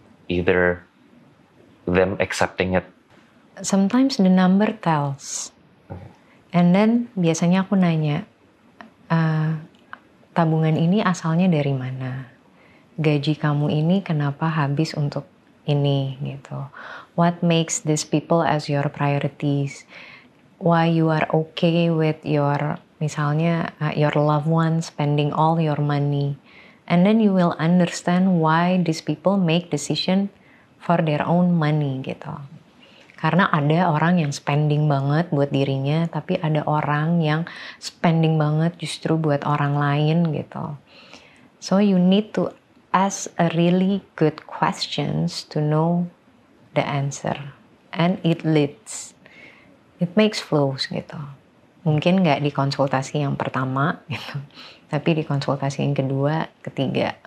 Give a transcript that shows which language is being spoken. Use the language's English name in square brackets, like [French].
[English] Either them accepting it. Sometimes the number tells. And then [Indonesian] biasanya aku nanya, tabungan ini asalnya dari mana? Gaji kamu ini kenapa habis untuk ini gitu? [English] What makes these people as your priorities? Why you are okay with your, misalnya your loved ones spending all your money? And then you will understand why these people make decision for their own money gitu. [Indonesian] Karena ada orang yang spending banget buat dirinya, tapi ada orang yang spending banget justru buat orang lain gitu. [English] So you need to ask a really good questions to know the answer. And it leads. It makes flows gitu. [Indonesian] Mungkin nggak di konsultasi yang pertama gitu, tapi di konsultasi yang kedua, ketiga.